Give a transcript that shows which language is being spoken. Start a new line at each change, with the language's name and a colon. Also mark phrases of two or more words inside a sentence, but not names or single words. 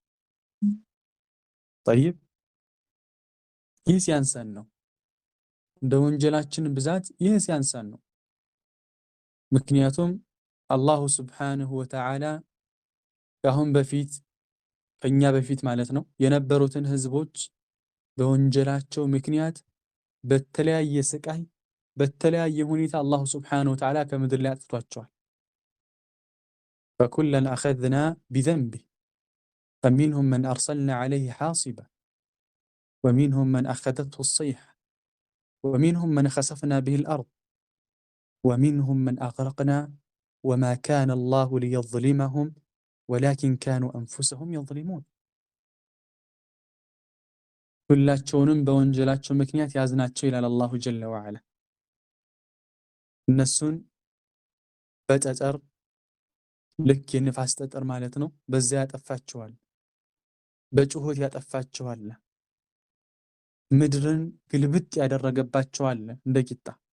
Amharic: ጠይብ ይህ ሲያንሰን ነው። እንደ ወንጀላችን ብዛት ይህ ሲያንሰን ነው። ምክንያቱም
Arabic: الله سبحانه وتعالى
Amharic: ከአሁን በፊት ከኛ በፊት ማለት ነው የነበሩትን ህዝቦች በወንጀላቸው ምክንያት በተለያየ ስቃይ በተለያየ ሁኔታ
Arabic: الله سبحانه وتعالى
Amharic: ከምድር ላይ አጥፍቷቸዋል።
Arabic: فكلا أخذنا بذنبه فمنهم من أرسلنا عليه حاصبا ومنهم من أخذته الصيحة ومنهم من خسفنا به الأرض ومنهم من أغرقنا وما كان الله ليظلمهم ولكن كانوا أنفسهم يظلمون
Amharic: ሁላቸውንም በወንጀላቸው ምክንያት ያዝናቸው ይላል
Arabic: الله جل وعلا።
Amharic: እነሱን በጠጠር ልክ የንፋስ ጠጠር ማለት ነው፣ በዚያ ያጠፋቸዋል፣ በጩኸት ያጠፋቸዋል፣ ምድርን ግልብጥ ያደረገባቸዋል እንደ ቂጣ፣